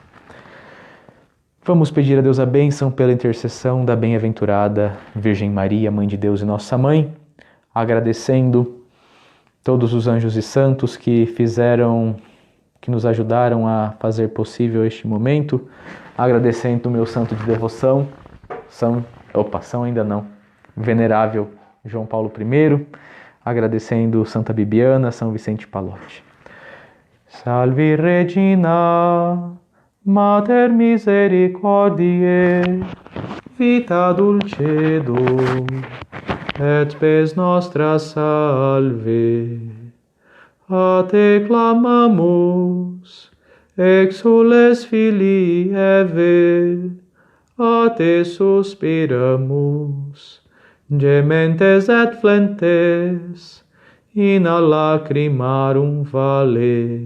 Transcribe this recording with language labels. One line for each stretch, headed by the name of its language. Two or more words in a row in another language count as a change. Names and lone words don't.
Portuguese: Vamos pedir a Deus a bênção pela intercessão da bem-aventurada Virgem Maria, Mãe de Deus e Nossa Mãe, agradecendo todos os anjos e santos que nos ajudaram a fazer possível este momento, agradecendo o meu santo de devoção, São ainda não, Venerável João Paulo I, agradecendo Santa Bibiana, São Vicente Pallotti.
Latin: Salve Regina, Mater misericordiae, vita dulcedo, et spes nostra salve. A te clamamus, exules filii Eve, a te suspiramus, gementes et flentes, in a lacrimarum vale.